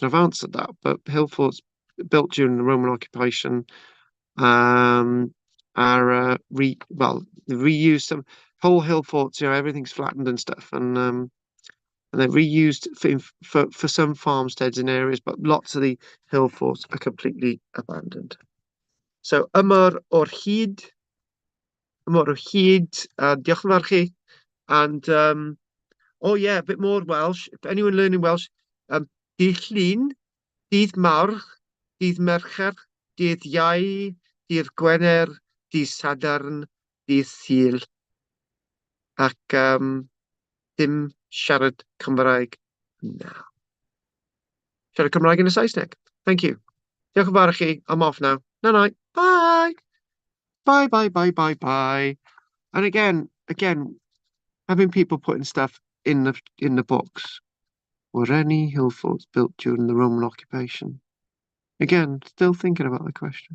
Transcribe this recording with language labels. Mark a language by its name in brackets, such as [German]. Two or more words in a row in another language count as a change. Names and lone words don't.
[English] I've answered that, but hill forts built during the Roman occupation are reused. Some whole hill forts, everything's flattened and stuff, and they're reused for some farmsteads in areas, but lots of the hill forts are completely abandoned. [Welsh] So yma o'r hyd, diolch yn fawr chi, [English] and oh yeah, a bit more Welsh. If anyone learning Welsh, [Welsh] dydd Llun, dydd Mawrth, dydd Mercher, dydd Iau, dydd Gwener, dydd Sadwrn, dydd Sul, ac dim siarad Cymraeg now. Siarad Cymraeg yn y Saesneg. [English] Thank you. [Welsh] Diolch yn fawr i chi. [English] I'm off now. Night. Bye. Bye, bye, bye, bye, bye. And again, having people putting stuff in the box. Were any hill forts built during the Roman occupation? Again, still thinking about the question.